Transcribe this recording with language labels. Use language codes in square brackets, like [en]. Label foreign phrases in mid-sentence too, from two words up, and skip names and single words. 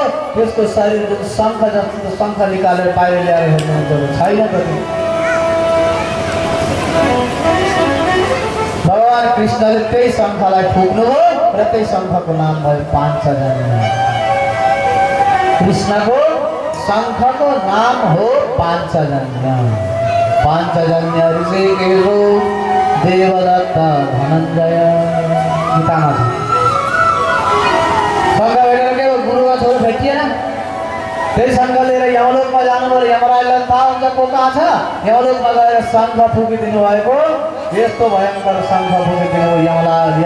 [ne] त्यसको शरीर जुन शङ्ख जस्तो शङ्ख निकालेर बाहिर ल्याएर हेर्नुहुन्छ छैन कति। भगवान कृष्णले त्यही शङ्खलाई फुक्नुभयो र त्यही शङ्खको नाम भयो पाञ्चजन्य। कृष्णको शङ्खको नाम हो पाञ्चजन्य। [sa] पाञ्चजन्य ऋषिकेशो देवदत्त धनञ्जय। [ne] गीतामा छ। शङ्ख भेटेर के गुरुको छोरो भेटिएन, त्यही शङ्ख लिएर यमलोकमा जानुभयो। यमराजलाई थाहा हुन्छ को कहाँ छ, यमलोकमा गएर शङ्ख फुकिदिनु भएको। यस्तो भयङ्कर शङ्ख फुकिदिनु यमराज।